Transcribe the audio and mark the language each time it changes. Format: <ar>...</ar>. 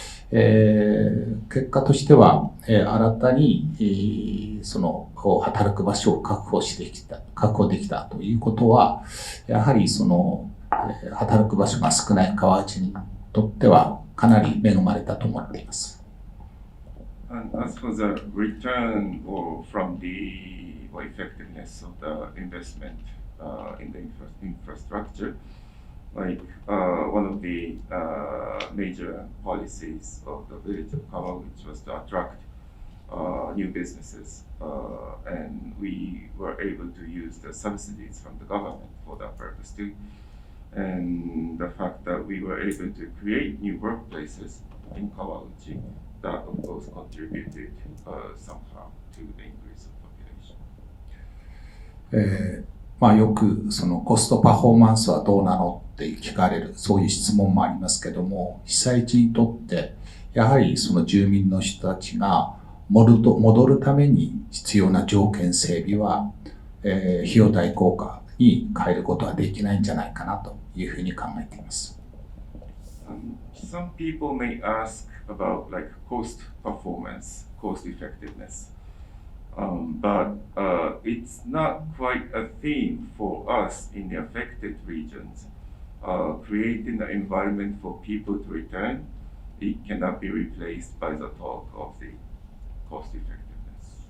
<ja>結果としては、新たに、その働く場所を確保できたということは、やはりその働く場所が少ない川内にとってはかなり恵まれたと思っています。</ja> <en>And as for the return or from the effectiveness of the investment in the infrastructure, like one of the major policies of the village of Kawauchi was to attract new businesses, and we were able to use the subsidies from the government for that purpose too. And the fact that we were able to create new workplaces in Kawauchi, that of course contributed somehow to the increase of population.</en> <ja>よくそのコストパフォーマンスはどうなのって聞かれる、そういう質問もありますけども、被災地にとってやはりその住民の人たちが戻るために必要な条件整備は、費用対効果に変えることはできないんじゃないかなというふうに考えています。</ja> <en>Some people may ask about like cost performance, cost effectiveness, but it's not quite a theme for us in the affected regions. Creating an environment for people to return, it cannot be replaced by the talk of the cost effectiveness.</en>